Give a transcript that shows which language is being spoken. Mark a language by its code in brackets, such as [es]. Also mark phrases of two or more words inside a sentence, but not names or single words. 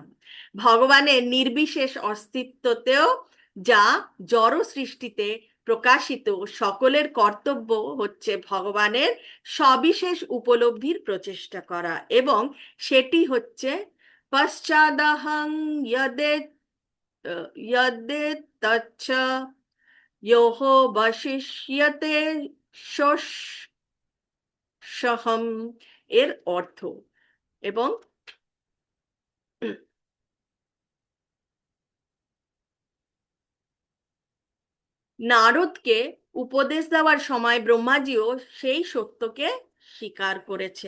[bn] ভগবানের নির্বিশেষ অস্তিত্বতেও যা জড় সৃষ্টিতে প্রকাশিত, সকলের কর্তব্য হচ্ছে ভগবানের সবিশেষ উপলব্ধির প্রচেষ্টা করা, এবং সেটি হচ্ছে [sa] পশ্চাদহং यदेतच्च योः वशिष्यते [bn] সহম এর অর্থ। এবং নারদকে উপদেশ দেওয়ার সময় ব্রহ্মাজিও সেই সত্যকে স্বীকার করেছেন।